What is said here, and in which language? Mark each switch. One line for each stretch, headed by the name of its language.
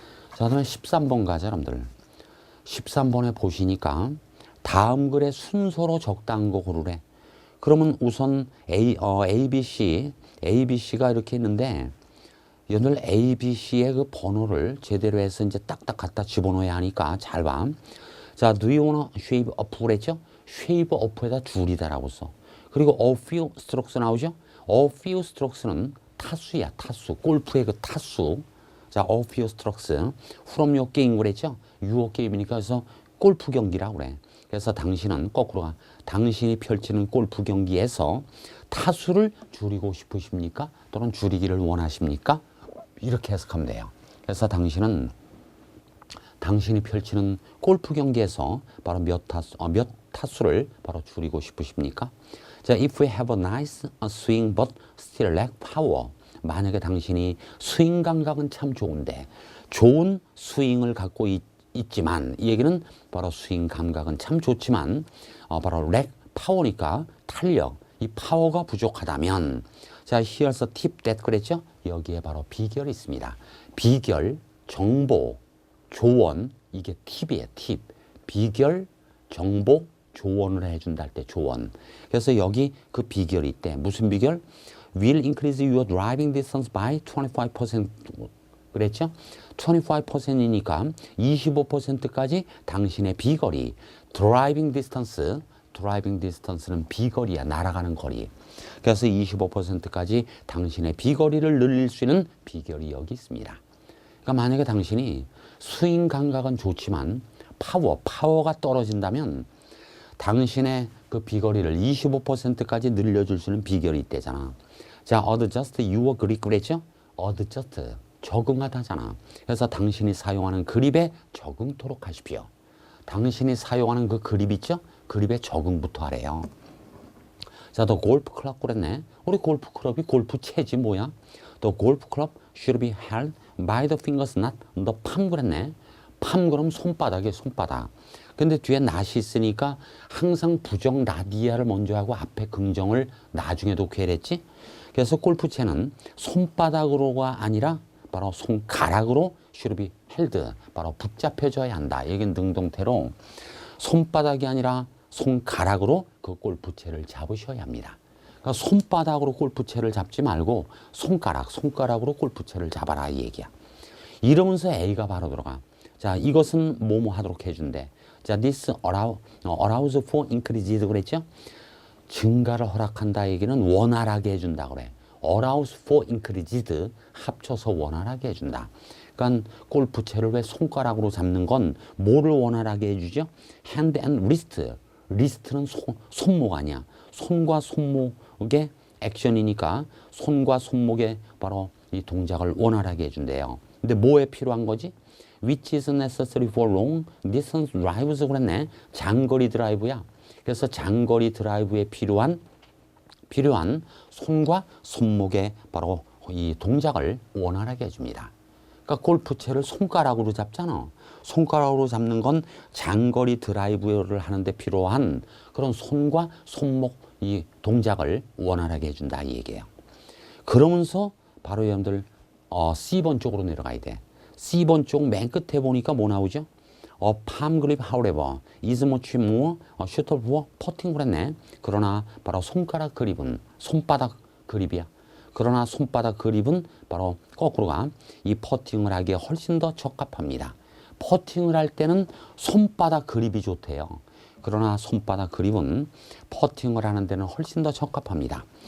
Korean: 자, 그다음에 13번 가자, 여러분들. 13번에 보시니까 다음 글의 순서로 적당한 거 고르래. 그러면 우선 ABC가 이렇게 있는데 여러분들 ABC의 그 번호를 제대로 해서 이제 딱딱 갖다 집어넣어야 하니까 잘 봐.
English: 자, do you wanna shave up
Korean: 그랬죠? shave up에다 줄이다라고 써. 그리고
English: a few strokes
Korean: 나오죠?
English: a few strokes
Korean: 는 타수야, 타수. 골프의 그 타수. 자,
English: a few strokes. from your game
Korean: 그랬죠? your game이니까 그래서 골프 경기라고 그래. 그래서 당신은 거꾸로 가. 당신이 펼치는 골프 경기에서 타수를 줄이고 싶으십니까? 또는 줄이기를 원하십니까? 이렇게 해석하면 돼요. 그래서 당신이 펼치는 골프 경기에서 바로 몇 타수를 바로 줄이고 싶으십니까?
English: 자, if we have a nice swing but still lack power.
Korean: 만약에 당신이 스윙 감각은 참 좋은데 좋은 스윙을 갖고 있지만 이 얘기는 바로 스윙 감각은 참 좋지만 바로
English: lack power
Korean: 니까 탄력, 이 파워가 부족하다면 자,
English: here's a tip that
Korean: 그랬죠? 여기에 바로 비결이 있습니다. 비결, 정보, 조언, 이게 팁이에요, 팁. 비결, 정보, 조언을 해준다 할 때 조언. 그래서 여기 그 비결이 있대. 무슨 비결?
English: Will increase your driving distance by 25%
Korean: 그랬죠? 25%이니까 25%까지 당신의 비거리,
English: driving distance
Korean: 는 비거리야, 날아가는 거리. 그래서 25%까지 당신의 비거리를 늘릴 수 있는 비결이 여기 있습니다. 그러니까 만약에 당신이 스윙 감각은 좋지만 파워가 떨어진다면 당신의 그 비거리를 25%까지 늘려줄 수 있는 비결이 있대잖아.
English: 자, adjust your grip
Korean: 그랬죠? adjust, 적응하다잖아. 그래서 당신이 사용하는 그립에 적응토록 하십시오. 당신이 사용하는 그 그립 있죠? 그립에 적응부터 하래요. 자, 더 골프 클럽 그랬네. 우리 골프 클럽이 골프 채지 뭐야?
English: The golf club should be held by the fingers, not the palm
Korean: 그랬네. palm 그럼 손바닥이에요, 손바닥. 근데 뒤에 not이 있으니까 항상 부정 라디아를 먼저 하고 앞에 긍정을 나중에 놓게 했지. 그래서 골프채는 손바닥으로가 아니라 바로 손가락으로
English: should be held,
Korean: 바로 붙잡혀줘야 한다. 여긴 능동태로 손바닥이 아니라 손가락으로 그 골프채를 잡으셔야 합니다. 그러니까 손바닥으로 골프채를 잡지 말고 손가락으로 골프채를 잡아라 이 얘기야. 이러면서 A가 바로 들어가. 자, 이것은 뭐뭐 하도록 해준대.
English: 자, this allows for increased
Korean: 그랬죠? 증가를 허락한다 얘기는 원활하게 해준다 그래.
English: allows for increased
Korean: 합쳐서 원활하게 해준다. 그러니까 골프채를 왜 손가락으로 잡는 건 뭐를 원활하게 해주죠?
English: hand and wrist.
Korean: wrist는 손목 아니야. 손과 손목의 액션이니까 손과 손목의 바로 이 동작을 원활하게 해준대요. 근데 뭐에 필요한 거지?
English: Which is necessary for long distance drives
Korean: 그랬네. 장거리 드라이브야. 그래서 장거리 드라이브에 필요한 손과 손목의 바로 이 동작을 원활하게 해줍니다. 그러니까 골프채를 손가락으로 잡잖아. 손가락으로 잡는 건 장거리 드라이브를 하는데 필요한 그런 손과 손목 이 동작을 원활하게 해준다 이 얘기예요. 그러면서 바로 여러분들 C번 쪽으로 내려가야 돼. C번 쪽 맨 끝에 보니까 뭐 나오죠?
English: palm grip, however, is much more suitable for putting
Korean: 그랬네. 그러나 바로 손가락 그립은 손바닥 그립이야. 그러나 손바닥 그립은 바로 거꾸로 가. 이 퍼팅을 하기에 훨씬 더 적합합니다. 퍼팅을 할 때는 손바닥 그립이 좋대요. 그러나 손바닥 그립은 퍼팅을 하는 데는 훨씬 더 적합합니다.